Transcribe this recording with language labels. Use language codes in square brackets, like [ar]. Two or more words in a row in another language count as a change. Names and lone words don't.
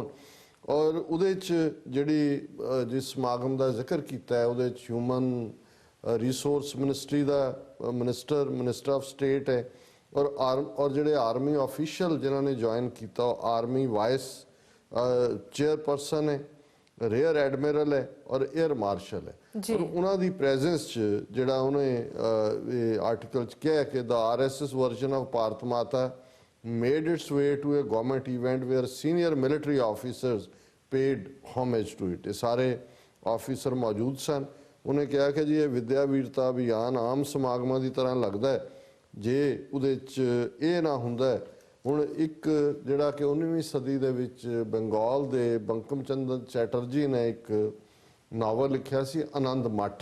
[pa] ਔਰ ਉਹਦੇ 'ਚ ਜਿਹੜੀ ਜਿਸ ਸਮਾਗਮ ਦਾ ਜ਼ਿਕਰ ਕੀਤਾ ਹੈ ਉਹਦੇ 'ਚ [en] Human Resource Ministry [pa] ਦਾ [en] Minister of State [pa] ਹੈ, ਔਰ ਜਿਹੜੇ [en] army official [pa] ਜਿਨ੍ਹਾਂ ਨੇ ਜੁਆਇਨ ਕੀਤਾ ਉਹ [en] army vice chairperson [pa] ਹੈ, [en] Rear Admiral [pa] ਹੈ ਔਰ [en] Air Marshal [pa] ਹੈ। ਔਰ ਉਹਨਾਂ ਦੀ ਪ੍ਰੈਜ਼ੈਂਸ 'ਚ ਜਿਹੜਾ ਉਹਨੇ ਆਰਟੀਕਲ 'ਚ ਕਿਹਾ ਕਿ [en] the RSS version of ਭਾਰਤ ਮਾਤਾ made its way to a government event where senior military officers paid homage to it। [pa] ਇਹ ਸਾਰੇ ਆਫੀਸਰ ਮੌਜੂਦ ਸਨ। ਉਹਨੇ ਕਿਹਾ ਕਿ ਜੀ ਇਹ ਵਿਦਿਆ ਵੀਰਤਾ ਅਭਿਆਨ ਆਮ ਸਮਾਗਮਾਂ ਦੀ ਤਰ੍ਹਾਂ ਲੱਗਦਾ ਹੈ ਜੇ ਉਹਦੇ 'ਚ ਇਹ ਨਾ ਹੁੰਦਾ। ਹੁਣ ਇੱਕ ਜਿਹੜਾ ਕਿ 19ਵੀਂ ਸਦੀ ਦੇ ਵਿੱਚ ਬੰਗਾਲ ਦੇ ਬੰਕਮ ਚੰਦਰ ਚੈਟਰਜੀ ਨੇ ਇੱਕ ਨਾਵਲ ਲਿਖਿਆ ਸੀ ਆਨੰਦ ਮੱਠ